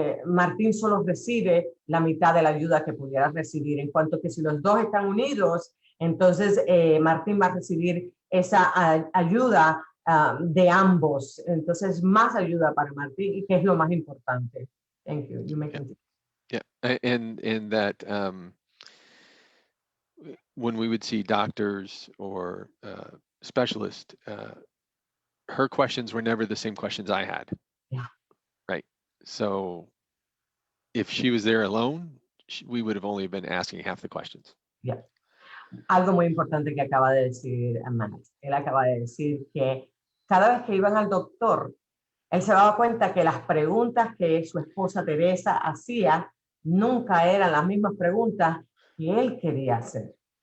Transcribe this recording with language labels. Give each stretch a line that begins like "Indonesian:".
Spanish: Martín solo recibe la mitad de la ayuda que pudiera recibir, en cuanto que si los dos están unidos, entonces Martín va a recibir esa ayuda de ambos, entonces más ayuda para Martín, y que es lo más importante.
English: Thank you. You may continue. Yeah, and that when we would see doctors or specialists, her questions were never the same questions I had. Yeah. Right. So if she was there alone, we would have only been asking half the questions. Yeah.
Spanish: Algo muy importante que acaba de decir Matt. Él acaba de decir que cada vez que iban al doctor, él se daba cuenta que las preguntas que su esposa Teresa hacía nunca eran las mismas preguntas que él quería hacer.